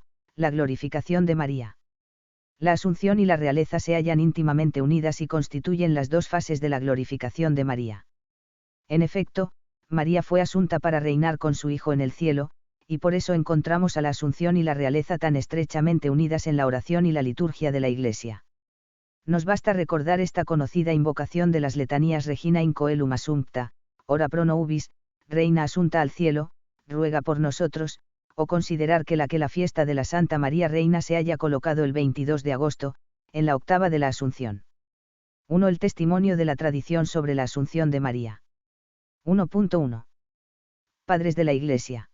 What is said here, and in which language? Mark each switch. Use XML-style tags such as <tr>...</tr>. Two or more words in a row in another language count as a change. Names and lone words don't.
<es>La glorificación de María. La Asunción y la realeza se hallan íntimamente unidas y constituyen las dos fases de la glorificación de María. En efecto, María fue asunta para reinar con su Hijo en el cielo, y por eso encontramos a la Asunción y la realeza tan estrechamente unidas en la oración y la liturgia de la Iglesia. Nos basta recordar esta conocida invocación de las letanías</es> <la>Regina in coelum assumpta, ora pro nobis,</la> <es>Reina asunta al cielo, ruega por nosotros, o considerar que la fiesta de la Santa María Reina se haya colocado el 22 de agosto, en la octava de la Asunción. 1. El testimonio de la tradición sobre la Asunción de María. 1.1. Padres de la Iglesia.</es>